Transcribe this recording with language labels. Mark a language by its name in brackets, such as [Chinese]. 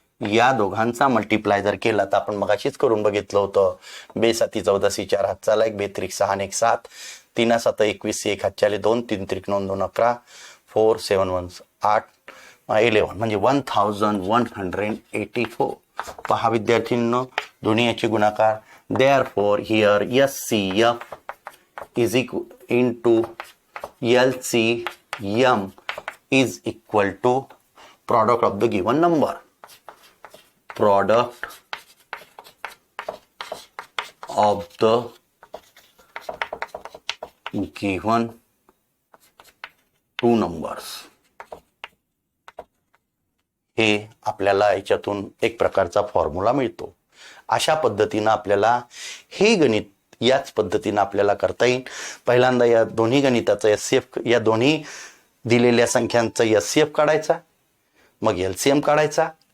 [Marathi] या दोघांचा मल्टिप्लाय जर केला तर आपण मगाशीच करून बघितलं होतं. 2 7 14 4 हातचाला 1 2 3 6 1 7 3 7 21 1 हातच्याले 2 3 3 9 2 11 4 7 1 8 11 म्हणजे 1184. पहा विद्यार्थ्यांनो दोन्ही याचे गुणाकार. [English] Therefore here HCF is equal into LCM is equal to product of the given number. Product of the given two numbers. [Marathi] हे आपल्याला याच्यातून एक प्रकारचा फॉर्म्युला मिळतो. अशा पद्धतीनं आपल्याला हे गणित याच पद्धतीनं आपल्याला करता येईल. पहिल्यांदा या दोन्ही गणिताचा एचसीएफ, या दोन्ही दिलेल्या संख्यांचा एचसीएफ काढायचा, मग एलसीएम काढायचा.